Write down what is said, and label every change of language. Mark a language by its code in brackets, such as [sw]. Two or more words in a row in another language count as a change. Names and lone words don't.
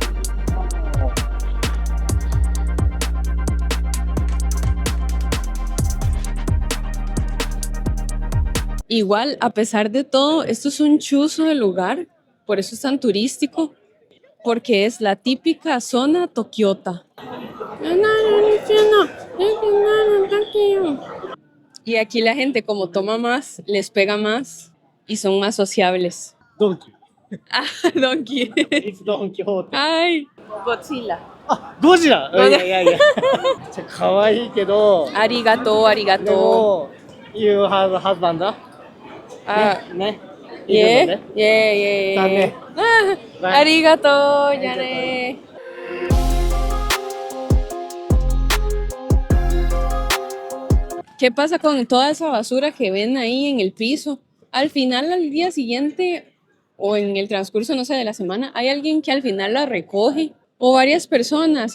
[es] Igual, a pesar de todo, esto es un chuzo de lugar, por eso es tan turístico, porque es la típica zona tokiota. Y aquí la gente, como toma más, les pega más y son más sociables. Donkey. Ah, Donkey. [en] It's Don Quixote. [es] Ay, Godzilla. [ja] ゴジラゴジラいや可愛いけど、 Arigato, で arigato. も [en] You have husband [ja] だ Ah, ね。いるの yeah, ね。 yeah. だね。 Ah, arigato, やね. [es] ¿Qué pasa con toda esa basura que ven ahí en el piso? Al final, al día siguiente o en el transcurso, no sé, de la semana, hay alguien que al final la recoge o varias personas.